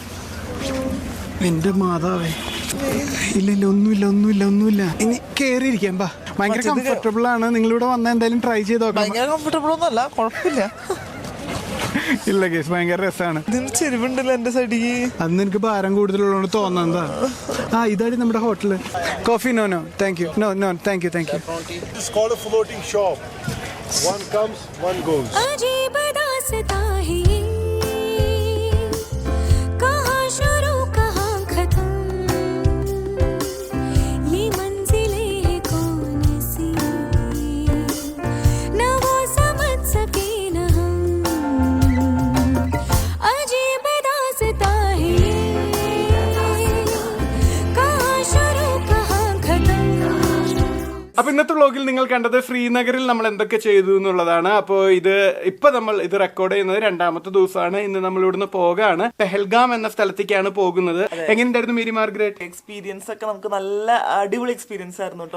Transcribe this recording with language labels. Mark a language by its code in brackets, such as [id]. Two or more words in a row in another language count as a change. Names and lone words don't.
[ml] എന്റെ മാതാവേ. ഇല്ല ഒന്നുമില്ല. ഇനി കേറിയിരിക്കാം. ബാ, ഭയങ്കര കംഫർട്ടബിൾ ആണ്. നിങ്ങളിവിടെ വന്നാൽ എന്തായാലും ട്രൈ ചെയ്ത് നോക്കാം. ഭയങ്കര കംഫർട്ടബിൾ ഒന്നല്ല, കുഴപ്പമില്ല. ഇല്ല കേസ്, ഭയങ്കര രസമാണ്. ഇതിന് ചെരുവുണ്ടല്ലോ എന്റെ സൈഡിക്ക്. അന്ന് എനിക്ക് ഭാരം കൂടുതലുള്ളതുകൊണ്ട് തോന്നുന്നതാ. ഇതാണ് നമ്മുടെ ഹോട്ടല്. കോഫി? [en] no thank you. no thank you. It's called a floating shop. One comes, one goes. [hi] अजीब दास्तां है ये, कहाँ शुरू कहाँ खत्म, ये मंजिलें हैं कौन सी, न वो समझ सके न हम. अजीब दास्तां है ये, कहाँ शुरू कहाँ खत्म. [ml] അപ്പൊ ഇന്നത്തെ വ്ളോഗിൽ നിങ്ങൾ കണ്ടത് ശ്രീനഗറിൽ നമ്മൾ എന്തൊക്കെ ചെയ്തു എന്നുള്ളതാണ്. അപ്പോൾ നമ്മൾ ഇത് റെക്കോർഡ് ചെയ്യുന്നത് 2ാമത്തെ ദിവസമാണ്. ഇന്ന് നമ്മൾ ഇവിടുന്ന് പോകാണ്. പെഹൽഗാം എന്ന സ്ഥലത്തേക്കാണ് പോകുന്നത്. എങ്ങനെയുണ്ടായിരുന്നു മേരി മാർഗ്രറ്റ്? എക്സ്പീരിയൻസ് ഒക്കെ നമുക്ക് നല്ല അടിപൊളി എക്സ്പീരിയൻസ് ആയിരുന്നു കേട്ടോ.